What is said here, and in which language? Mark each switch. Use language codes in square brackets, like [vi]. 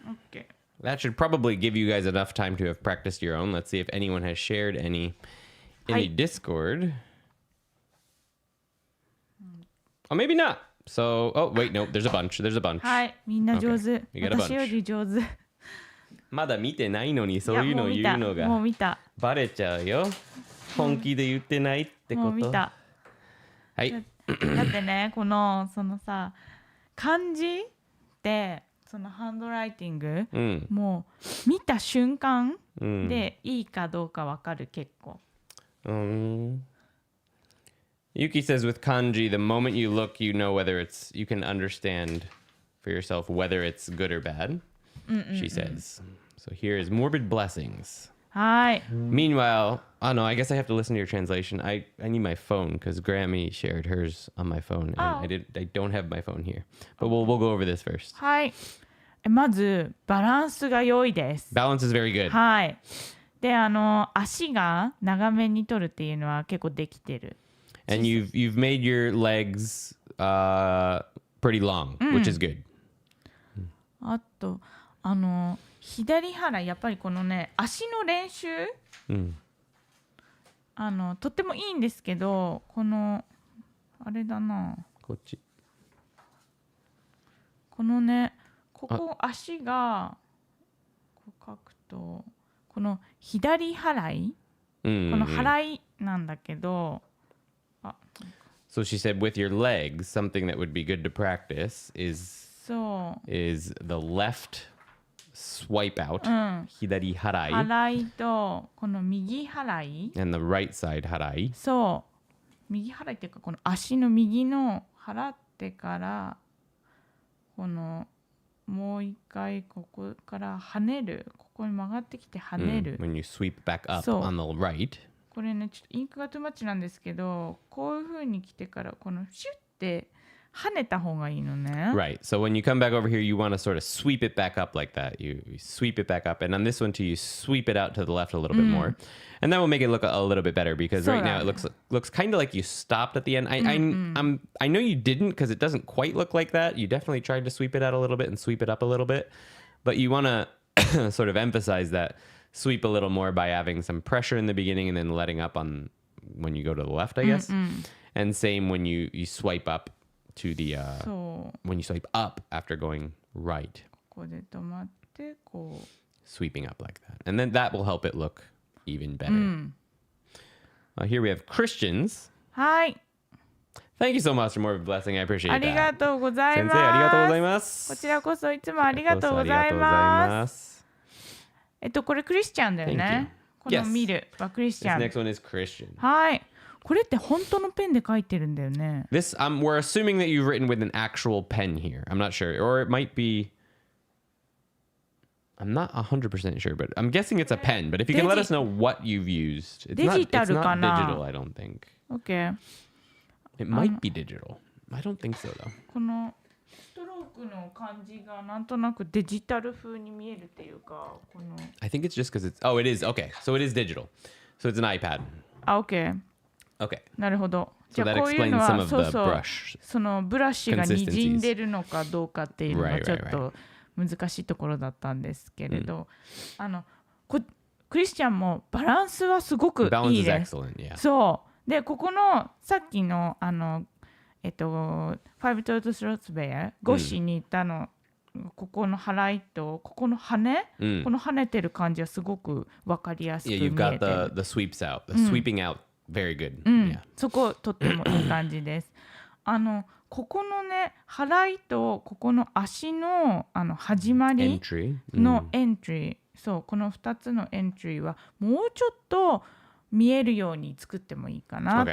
[en] OK。 that should probably give you guys enough time to have practiced your own. Let's see if anyone has shared any in the Discord. Oh, maybe not. So, oh wait, no, there's a bunch. There's a bunch. [ja] はい、みんな上手。 [en] Okay. You got a bunch. [ja] 私より上手。まだ見てないのにそういうのを言うのがもう見た。バレちゃうよ。本気で言ってないってこと。もう見た。はい。だってね、そのさ、漢字ってそのハンドライティング、もう見た瞬間でいいかどうかわかる結構。 [en] Yuki says with kanji, the moment you look, you know whether you can understand for yourself whether it's good or bad. She says. So here is morbid blessings. [ja] はい。 [en] Meanwhile, oh no, I guess I have to listen to your translation. I need my phone because Grammy shared hers on my phone, and I don't have my phone here. But we'll go over this first. [ja] はい。まずバランスが良いです。 [en] Balance is very good. [ja] はい。で、足が長めに取るっていうのは結構できてる。 [en] And you've made your legs pretty long, which is good. [ja] あと左腹やっぱりこのね足の練習、とってもいいんですけどこのあれだなこっち。このねここ足がこう書くとこの左払い、この払いなんだけど。 [en] So she said with your legs, something that would be good to practice is the left swipe out, 左払い [ja] 払いとこの右払い [en] and the right side 払い。 [ja] そう右払いっていうかこの足の右の払ってからこのもう一回ここから跳ねるここに曲がってきて跳ねる、 [en] When you sweep back up on the right. [ja] これねちょっとインクがトゥマッチなんですけどこういう風に来てからこのシュッて跳ねた方がいいのね。 [en] Right. So when you come back over here, you want to sort of sweep it back up like that. You sweep it back up. And on this one too, you sweep it out to the left a little bit more. And that will make it look a little bit better because right now it looks kind of like you stopped at the end. I know you didn't because it doesn't quite look like that. You definitely tried to sweep it out a little bit and sweep it up a little bit. But you want to sort of emphasize that sweep a little more by having some pressure in the beginning and then letting up on when you go to the left, I guess. And same when you swipe up to the when you swipe up after going right. [ja] ここで止まってこう [en] Sweeping up like that. And then that will help it look even better. Here we have Christians. [ja] はい。 [en] Thank you so much for more blessing. I appreciate that. [ja] ありがとうございます。先生ありがとうございます。こちらこそいつもありがとうございます。これクリスチャンだよね。この見るはクリスチャン。 [en] This next one is Christian. [ja] はい。これって本当のペンで書いてるんだよね。 [en] This we're assuming that you've written with an actual pen here. I'm not sure, or it might be. I'm not 100% sure, but I'm guessing it's a pen. But if you can let us know what you've used, it's not digital. I don't think. Okay. It might be digital. I don't think so though. [ja] このストロークの感じがなんとなくデジタル風に見えるっていうか、この。 [en] I think it's just because it's. Oh, it is. Okay, so it is digital. So it's an iPad. [ja] あ、OK。 [en] Okay. [ja] なるほど。じゃあこういうのはそのブラシがにじんでるのかどうかっていうのがちょっと難しいところだったんですけれど、クリスチャンもバランスはすごくいいです。そうでここのさっきの5 Total Slots Bear 5子に行ったの、ここの払いとここの羽、この跳ねてる感じはすごく分かりやすく見えてる。 [en] Yeah, you've got the sweeps out, the sweeping out. Very good. Yeah. [ja] そことってもいい感じです。ここのね払いとここの足の始まりのエントリーそうこの2つのエントリーはもうちょっと見えるように作ってもいいかなって